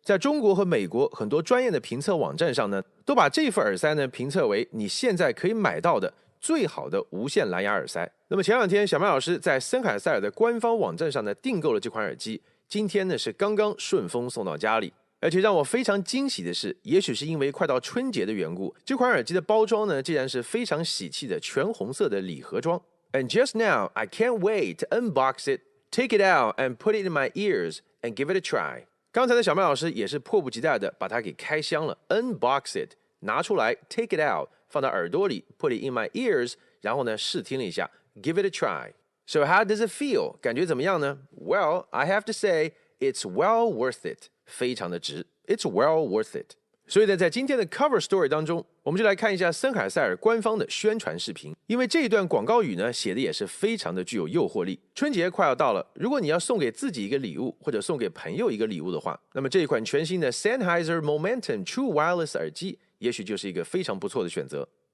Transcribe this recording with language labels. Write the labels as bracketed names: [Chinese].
[Chinese] 在中国和美国很多专业的评测网站上呢，都把这副耳塞呢评测为你现在可以买到的最好的无线蓝牙耳塞。那么前2天小麦老师在森海塞尔的官方网站上呢订购了这款耳机，今天呢是刚刚顺丰送到家里。而且让我非常惊喜的是，也许是因为快到春节的缘故，这款耳机的包装呢竟然是非常喜气的全红色的礼盒装。 [English] And just now, I can't wait to unbox it, take it out and put it in my ears and give it a try. [Chinese] 刚才的小麦老师也是迫不及待的把它给开箱了 ， [English] unbox it， [Chinese] 拿出来 ， [English] take it out， [Chinese] 放到耳朵里 ， [English] put it in my ears， [Chinese] 然后呢试听了一下 ， [English] give it a try. So how does it feel? [Chinese] 感觉怎么样呢 [English] ？Well, I have to say, it's well worth it. [Chinese] 非常的值 [English] ，It's well worth it。 [Chinese] 所以呢，在今天的 Cover Story 当中，我们就来看一下森海塞尔官方的宣传视频。因为这一段广告语呢，写的也是非常的具有诱惑力。春节快要到了，如果你要送给自己一个礼物，或者送给朋友一个礼物的话，那么这一款全新的 Sennheiser Momentum True Wireless 耳机，也许就是一个非常不错的选择。